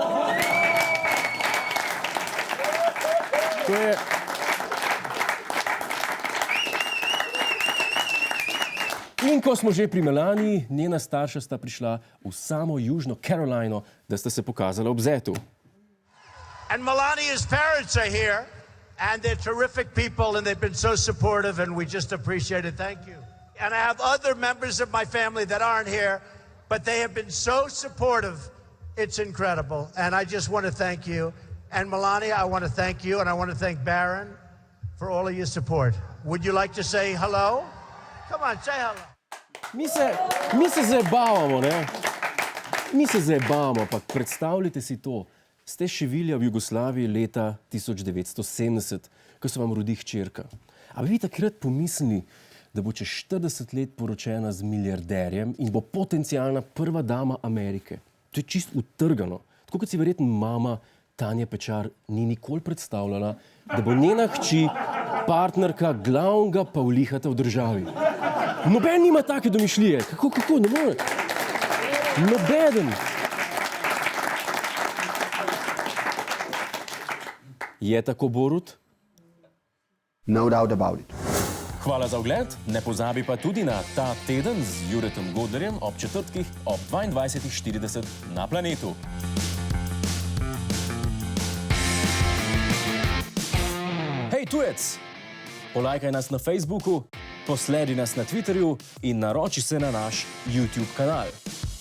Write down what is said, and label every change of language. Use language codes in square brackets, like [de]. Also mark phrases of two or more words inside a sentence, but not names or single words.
[sl] To je... In ko smo že pri Melanii, njena starša sta prišla v samo Južno Carolino, da sta se pokazala ob zetu. [en] And Melania's parents are here, and they're terrific people, and they've been so supportive, and we just appreciate it. Thank you. And I have other members of my family that aren't here, but they have been so supportive. It's incredible. And I just want to thank you. And Melania, I want to thank you, and I want to thank Barron for all of your support. Would you like to say hello? Come on, say hello. [sl] Mi se zabavamo, ne? Mi se zabavamo, pa predstavljajte si to. Ste šivilja v Jugoslaviji leta 1970, ko se vam rodi hčerka. A bi vi takrat pomislili, da bo čez 40 let poročena z milijarderjem in bo potencialna prva dama Amerike? To je čist utrgano. Tako kot si verjetno mama Tanja Pečar ni nikoli predstavljala, da bo njena hči partnerka glavnega pavlihata v državi. Noben nima take domišljije. Kako? Ne more. Nobeden. Je tako, Borut? [en] No doubt about it. [sl] Hvala za ogled. Ne pozabi pa tudi na Ta teden z Juretom Godlerjem ob četrtkih ob 22:40 na Planetu. Hej, tujec! Polajkaj nas na Facebooku, posledi nas na Twitterju in naroči se na naš YouTube kanal.